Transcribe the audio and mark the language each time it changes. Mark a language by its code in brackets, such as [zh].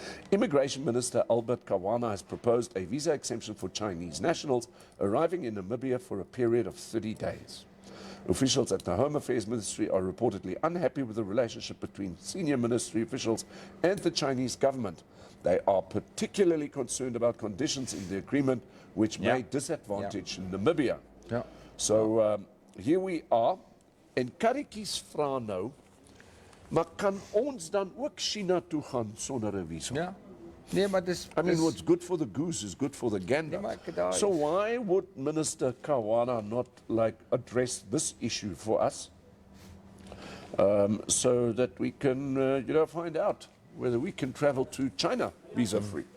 [en] Immigration Minister Albert Kawana has proposed a visa exemption for Chinese nationals arriving in Namibia for a period of 30 days. Officials at the Home Affairs Ministry are reportedly unhappy with the relationship between senior ministry officials and the Chinese government. They are particularly concerned about conditions in the agreement which may disadvantage Namibia. [af] Ja. [en] So here we are. [af] En karretjies vra nou, maar kan ons dan ook China toe gaan sonder 'n visum? Ja. Nee, maar [en] I mean, what's good for the goose is good for the gander. [af] Nee, maar ek daar [en] So why would Minister Kawana not address this issue for us, so that we can, find out whether we can travel to China visa-free?